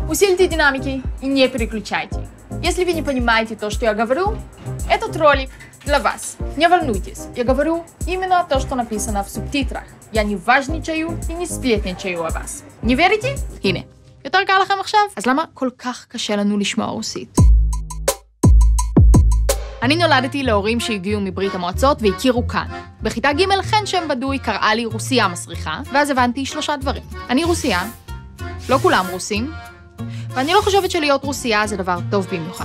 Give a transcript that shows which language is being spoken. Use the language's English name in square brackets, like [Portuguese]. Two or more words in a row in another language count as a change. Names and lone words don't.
[Russian] Усилите динамики и не переключайте. Если вы не понимаете то, что я говорю, этот ролик для вас. Не волнуйтесь, я говорю именно то, что написано в субтитрах. Я не важничаю и не сплетничаю о вас. Не верите? [Hebrew] הנה. יותר קל לכם עכשיו? אז למה כל כך קשה לנו לשמוע רוסית? אני נולדתי להורים שהגיעו מברית המועצות והכירו כאן. בכיתה ג' חן שם בדוי קראה לי רוסיה מסריחה, ואז הבנתי 3 דברים. אני רוסיה, לא כולם רוסים, ואני לא חושבת שלהיות רוסיה זה דבר טוב במיוחד.